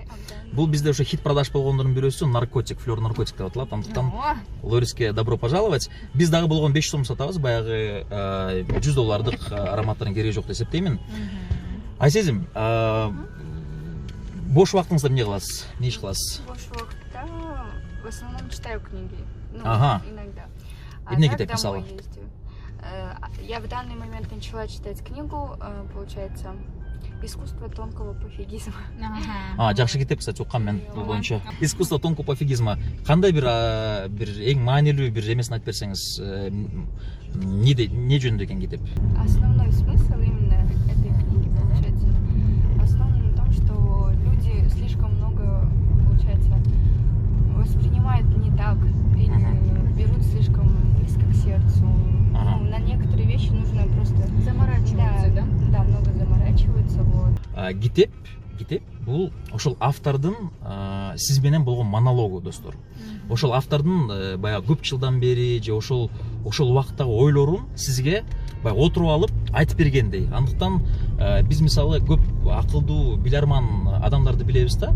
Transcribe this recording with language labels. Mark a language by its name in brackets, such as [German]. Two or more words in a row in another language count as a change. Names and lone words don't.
[Kyrgyz] Бул бизде ошо [Russian] хит продаж [Kyrgyz] болгондордун бирөөсү наркотик, флёр наркотик деп аталат. Андыктан Лориске [Russian] добро пожаловать. [Kyrgyz] Биз дагы болгон 500 сом сатабыз, баягы $100 ароматтардын кереги жок деп эсептеймин. Айсезим, бош убактыңызда эмне кыласыз? Не иш кыласыз? [Russian] Бош убакытта в основном читаю книги. Иногда. [Kyrgyz] Эмне китеп мисалы? [Russian] Я в данный момент начала читать книгу, получается, «Искусство тонкого пофигизма». [Kyrgyz] Жакшы китеп, кстати, уккам мен бул боюнча. «Искусство тонкого пофигизма». Кандай бир эң маанилүү бир эмесин айтып берсеңиз, эмне жөнүндө экен китеп? [Russian] Основной смысл именно этой книги, получается, основан на том, что люди слишком много, получается, воспринимают не так или берут слишком близко к сердцу. На некоторые вещи нужно просто заморачиваться, да? Да, много заморачиваются. Вот. [Kyrgyz] Китеп бул ошол автордун сиз менен болгон монологу достор. Ошол автордун баягы көп жылдан бери же ошол убакыттагы ойлорун сизге баягы отуруп алып айтып бергендей. Андыктан биз мисалы көп акылдуу биларман адамдарды билебиз да.